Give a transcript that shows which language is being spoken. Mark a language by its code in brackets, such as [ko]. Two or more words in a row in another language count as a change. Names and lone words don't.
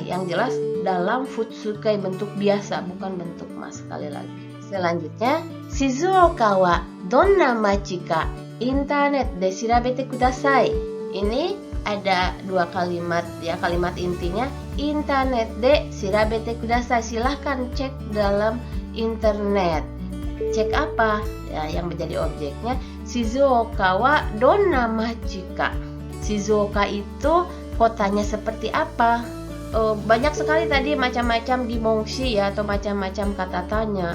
[id] Yang jelas dalam futsukai bentuk biasa, bukan bentuk mas. Sekali lagi. Selanjutnya, [ja] 静岡はどんな町かインターネットで調べてください. [id] Ini ada dua kalimat ya, kalimat intinya [ja] インターネットで調べてください. [id] Silahkan cek dalam internet. Cek apa? Ya, yang menjadi objeknya [ja] 静岡はどんな町か. [id] Shizuoka itu kotanya seperti apa? Banyak sekali tadi macam-macam gimongshi ya, atau macam-macam kata tanya.